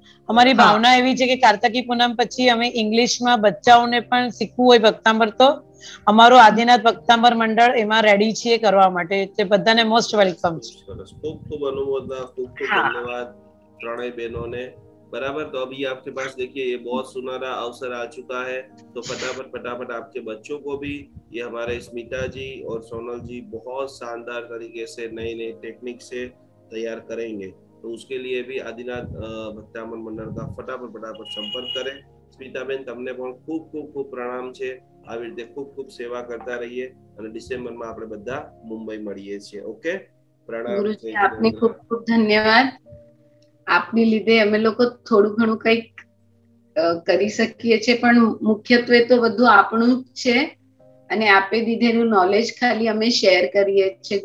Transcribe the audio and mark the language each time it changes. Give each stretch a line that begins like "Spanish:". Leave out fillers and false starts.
Gujarati: અમારી ભાવના એવી છે કે કાર્તકી પૂનમ પછી અમે ઇંગ્લિશમાં બચ્ચાઓને પણ શીખવું હોય ભક્તામર તો અમારું આદિનાથ ભક્તામર મંડળ એમાં રેડી છીએ કરવા માટે. તે બધાને મોસ્ટ વેલકમ છે. ખૂબ ખૂબ અનુમોદના, ખૂબ ખૂબ ધન્યવાદ ત્રણેય બહેનોને.
Hindi: बराबर. तो अभी आपके पास देखिए ये बहुत सुनहरा अवसर आ चुका है, तो फटाफट आपके बच्चों को भी ये हमारे स्मिता जी और सोनल जी बहुत शानदार तरीके से नई नई टेक्निक से तैयार करेंगे. तो उसके लिए भी आदिनाथ भक्तामर मंडल का फटाफट संपर्क करें.
Gujarati: स्मिताबेन તમને પણ ખૂબ ખૂબ ખૂબ પ્રણામ છે. આવી રીતે ખૂબ ખૂબ સેવા કરતા રહીએ અને ડિસેમ્બરમાં આપણે બધા મુંબઈ મળીએ છીએ. ઓકે? પ્રણામ. ગુરુજી આપને ખૂબ ખૂબ ધન્યવાદ. આપની લીધે અમે લોકો થોડું ઘણું કંઈક કરી શકીએ છીએ, પણ મુખ્યત્વે તો બધું આપણું જ છે અને આપે દીધેલું નોલેજ ખાલી અમે શેર કરીએ છીએ.